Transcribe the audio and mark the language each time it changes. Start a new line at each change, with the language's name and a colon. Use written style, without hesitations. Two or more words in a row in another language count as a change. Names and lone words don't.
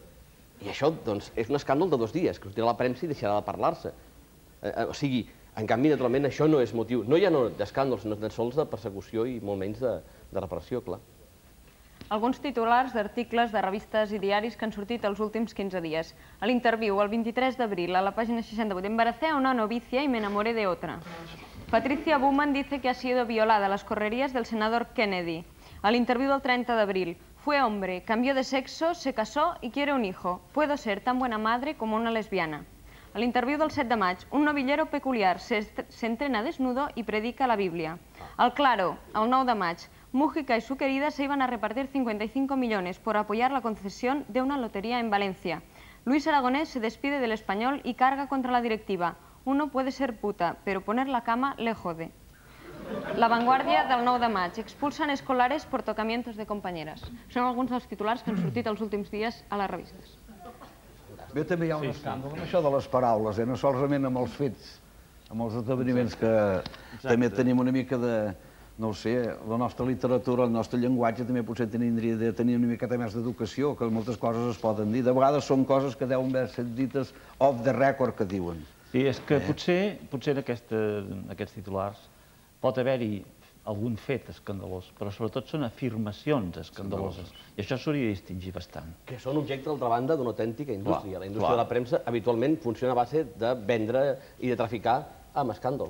Catalan: I això, doncs, és un escàndol de 2 dies, que sortirà a la premsa i deixarà de parlar-se. O sigui, en canvi, naturalment, això no és motiu, no ja d'escàndols, sinó tan sols de persecució i molt menys de repressió, clar. Alguns titulars d'articles de revistes i diaris que han sortit els últims 15 dies. A l'interviu, el 23 d'abril, a la pàgina 68,
Spanish: embaracé a una novicia y me enamoré de otra. Patricia Bowman dice que ha sido violada a las correrías del senador Kennedy.
Catalan: Al interviu del 30 d'abril,
Spanish: fue hombre, cambió de sexo, se casó y quiere un hijo. Puedo ser tan buena madre como una lesbiana.
Catalan: A l'interviu del 7 de maig,
Spanish: un novillero peculiar se entrena desnudo y predica la Biblia. Al Claro,
Catalan: el 9 de maig,
Spanish: Mújica y su querida se iban a repartir 55 millones por apoyar la concesión de una lotería en Valencia. Luis Aragonés se despide del Español y carga contra la directiva. Uno puede ser puta, pero poner la cama le jode.
Catalan: La Vanguardia del 9 de maig.
Spanish: Expulsan escolares por tocamientos de compañeras.
Catalan: Són alguns dels titulars que han sortit els últims dies a les revistes. Bé, també hi ha un escàndol amb això de les paraules, no solament amb els fets, amb els esdeveniments que també tenim una mica de, no ho sé, la nostra literatura, el nostre llenguatge també potser hauria de tenir una miqueta més d'educació, que moltes coses es poden dir. De vegades són coses que deuen haver set dites
English: off the record,
Catalan: que diuen. Sí, és que potser en aquests titulars pot haver-hi algun fet escandalós, però sobretot són afirmacions escandaloses. I això s'hauria de distingir bastant. Que són objecte, d'altra banda, d'una autèntica indústria. La indústria de la premsa habitualment funciona a base de vendre i de traficar amb escàndols.